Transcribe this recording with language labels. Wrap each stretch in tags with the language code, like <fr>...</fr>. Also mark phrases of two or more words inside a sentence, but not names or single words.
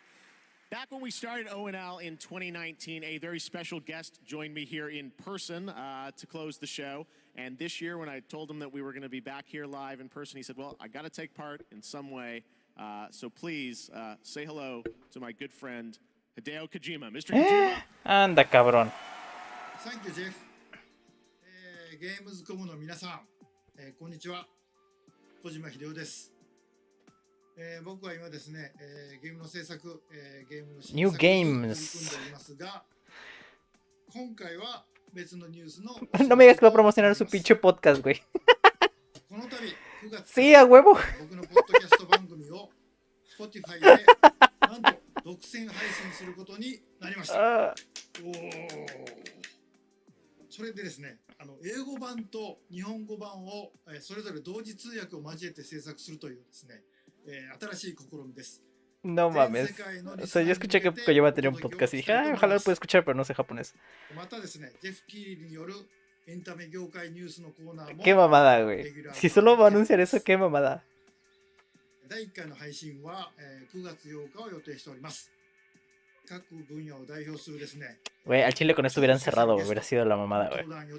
<en>Back when we started ONL in 2019, a very special guest joined me here in person to close the show. And this year, when I told him that we were going to be back here live in person, he said, well, I got to take part in some way. So please say hello to my good friend, Hideo Kojima. Mr. Kojima.</en> <es>Anda, cabrón.</es> <en>Thank you, Jeff.</en> <ja>Gamescom の皆さん、こんにちは。小島秀夫です。僕は今ですね、ゲームの制作、ゲームの新作に取り組んでおりますが、今回は別のニュースの</ja> <es>No me digas que va a promocionar su pinche podcast, güey.</es> <ja>この度9月</ja> <es>Sí, a huevo.</es> <ja>僕のポッドキャスト番組を Spotify でなんと独占配信することになりました。おー。それでですね、英語版と日本語版をそれぞれ同時通訳を交えて制作するというですね、新しい試みです。</ja> <es>No mames. O sea, yo escuché que Kojima tenía un podcast y dije, ah, ojalá lo pueda escuchar, pero no sé japonés. Qué mamada, güey. Si solo va a anunciar eso, qué mamada. Güey, al chile con esto hubieran cerrado, hubiera sido la mamada, güey.</es>